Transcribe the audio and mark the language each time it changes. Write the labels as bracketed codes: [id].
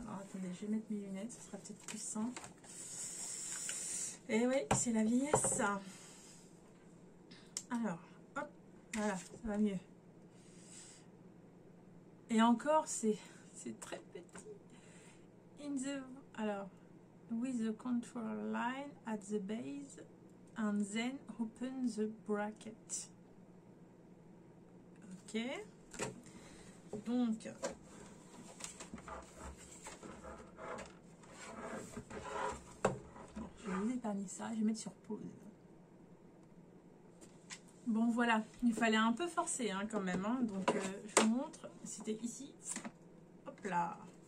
[fr] Alors, attendez, je vais mettre mes lunettes. Ce sera peut-être plus simple. Et oui, c'est la vieillesse, ça. Alors, hop, voilà, ça va mieux. Et encore, c'est très petit. Alors, [en] with the control line at the base, and then open the bracket. [fr] Ok. Donc, bon, je vais vous épargner ça, je vais mettre sur pause. Bon, voilà, il fallait un peu forcer hein, quand même. Hein. Donc, je vous montre, c'était ici. Hop là.